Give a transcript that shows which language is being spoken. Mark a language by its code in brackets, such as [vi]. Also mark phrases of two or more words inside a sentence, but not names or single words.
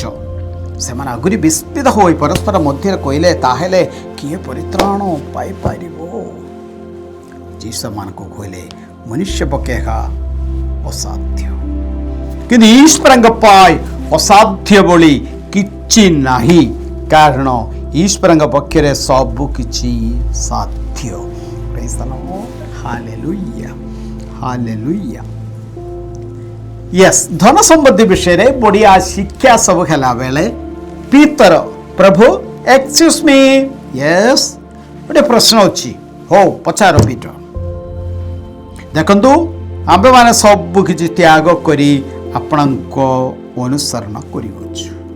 [or] ସେମାନେ ଆଗରୁ ବିସ୍ମିତ ହୋଇ ପରସ୍ପର ମଧ୍ୟରେ କହିଲେ, ତାହେଲେ କିଏ ପରିତ୍ରାଣ ପାଇପାରିବ? ଯୀଶୁ ସେମାନଙ୍କୁ କହିଲେ, ମନୁଷ୍ୟ ପକ୍ଷେ ଏହା ଅସାଧ୍ୟ, କିନ୍ତୁ ଈଶ୍ୱରଙ୍କ ପାଇଁ ଅସାଧ୍ୟ ବୋଲି କିଛି ନାହିଁ, କାରଣ ଈଶ୍ୱରଙ୍କ ପକ୍ଷରେ ସବୁ କିଛି ସାଧ୍ୟ। [en] Praise the Lord. Hallelujah. Hallelujah. Yes, [or] ଧନ ସମ୍ପତ୍ତି ବିଷୟରେ ବଢ଼ିଆ ଶିକ୍ଷା ସବୁ ହେଲା ବେଳେ ପିତର, ପ୍ରଭୁ [en] excuse me, [or] ୟେସ୍, ଗୋଟେ ପ୍ରଶ୍ନ ଅଛି। ହଉ ପଚାର ପିତର। ଦେଖନ୍ତୁ ଆମ୍ଭେମାନେ ସବୁ କିଛି ତ୍ୟାଗ କରି ଆପଣଙ୍କ ଅନୁସରଣ କରିଅଛୁ।